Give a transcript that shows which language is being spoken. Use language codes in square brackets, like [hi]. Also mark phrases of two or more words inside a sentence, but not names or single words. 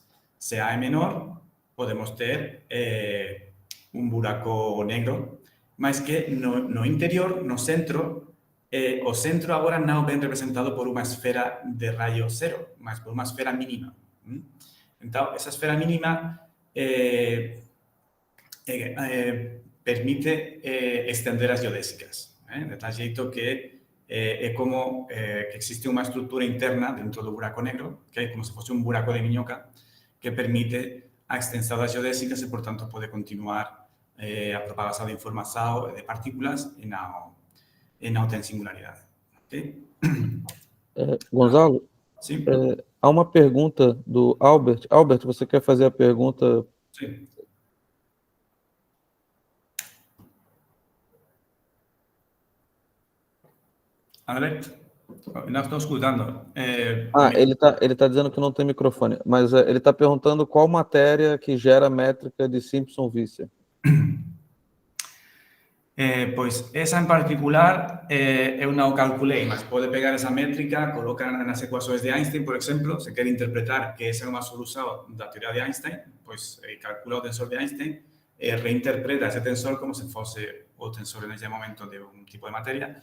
[gl] Se A é menor, podemos ter un buraco negro, mas que no interior, no centro, o centro agora non ben representado por unha esfera de rayo cero, mas por unha esfera mínima. Entón, esa esfera mínima permite estender as geodésicas, de tal xeito que é como que existe unha estrutura interna dentro do buraco negro, que é como se fosse un buraco de miñoca, que permite a extensão das geodésicas e, por tanto, pode continuar a propagação de informação de partículas [pt] e não tem singularidade. [gl] Okay? [pt] Gonzalo, Sim. há uma pergunta do Albert. Albert, você quer fazer a pergunta? Sim. Albert, não estou escutando. Ele tá dizendo que não tem microfone, mas ele está perguntando qual matéria que gera a métrica de Simpson-Visser. [gl] Pois esa en particular eu non calculei, mas pode pegar esa métrica, colocar nas ecuações de Einstein, por exemplo, se quer interpretar que esa é unha solución da teoría de Einstein, pois calcula o tensor de Einstein e reinterpreta ese tensor como se fose o tensor en ese momento de un tipo de materia.